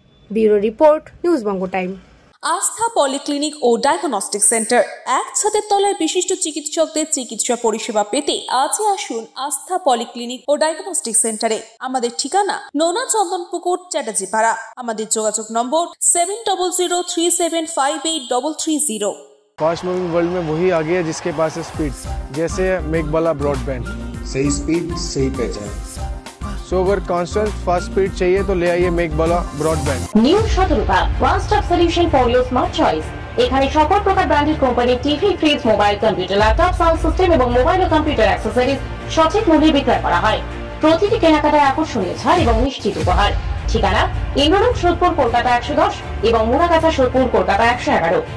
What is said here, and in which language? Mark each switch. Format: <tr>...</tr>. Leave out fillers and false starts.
<bn>Bureau report, news বঙ্গ time. আস্থা polyclinic ও diagnostic centre, এক ছাদের তলায় বিশিষ্ট চিকিৎসকদের চিকিৎসা পরিষেবা পেতে আজই আসুন আস্থা পলিক্লিনিক ও ডায়াগনস্টিক সেন্টারে। আমাদের ঠিকানা নোনা চন্দনপুকুর, চ্যাটার্জিপাড়া। আমাদের যোগাযোগ নম্বর 7003758330।</bn> <hi>फास्ट मूविंग वर्ल्ड में वही आगे है जिसके पास है स्पीड, जैसे मेघबाला ब्रॉडबैंड। सही स्पीड सही पहचान। सो अगर कांस्टेंट फास्ट स्पीड चाहिए तो ले आइए Meghbala broadband.</hi> <bn>New Shatarupa one stop solution for your smart choice. এখানে সকল প্রকার ব্র্যান্ডেড কোম্পানির TV, fridge, mobile, computer, laptop, sound system এবং মোবাইল ও কম্পিউটার অ্যাক্সেসরিজ সঠিক মূল্যে বিক্রয় করা হয়। প্রতিটি কেনাকাটায় আকর্ষণীয় ছাড় এবং নিশ্চিত উপহার। ঠিকানা ইন্দ্রনগর, সোদপুর, কলকাতা 110 এবং মুরাগাছা, সোদপুর, কলকাতা 111।</bn>